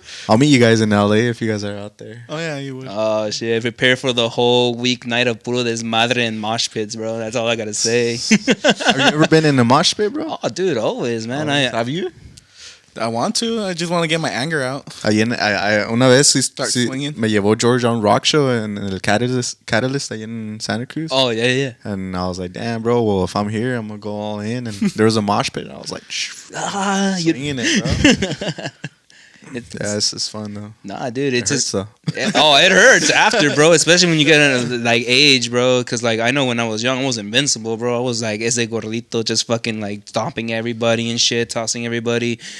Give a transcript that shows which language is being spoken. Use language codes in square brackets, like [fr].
[en] I'll meet you guys in LA if you guys are out there. Oh, yeah, you would. Oh shit! Prepare for the whole week night of [es] puro desmadre [en] and mosh pits, bro. That's all I gotta say. Have you ever been in a mosh pit, bro? Oh, dude, always, man. Have you? I want to. I just want to get my anger out. [es] Una vez [en] Start swinging. [es] me llevó George [en] on rock show [es] en el Catalyst ahí en Santa Cruz. [en] Oh yeah. And I was like, damn, bro. Well, if I'm here, I'm gonna go all in. And there was a mosh pit. And I was like, swinging it, bro. Yeah, it's fun though. Nah, dude, it's It hurts, just though. it hurts after, bro. Especially when you get in like age, bro. Because like I know when I was young, I was invincible, bro. I was like [es] ese gordito, [en] just fucking like stomping everybody and shit, tossing everybody.